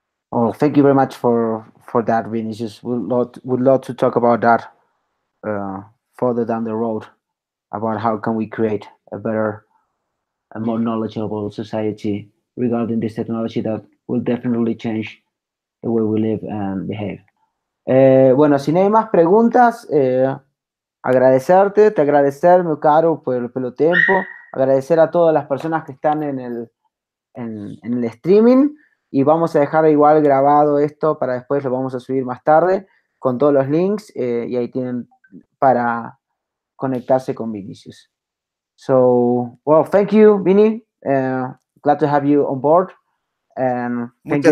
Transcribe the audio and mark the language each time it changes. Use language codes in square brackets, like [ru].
[en] Oh, thank you very much for that, Vinicius. Would love to talk about that further down the road, about how can we create a better and more knowledgeable society regarding this technology that will definitely change the way we live and behave. [es] Bueno, si no hay más preguntas, agradecerte, te agradecer, [pt] meu caro, pelo tempo, [es] agradecer a todas las personas que están en el streaming, y vamos a dejar igual grabado esto para después, lo vamos a subir más tarde con todos los links, y ahí tienen para conectarse con Vinicius. [en] So, well, thank you, Vini. Glad to have you on board, and thank you,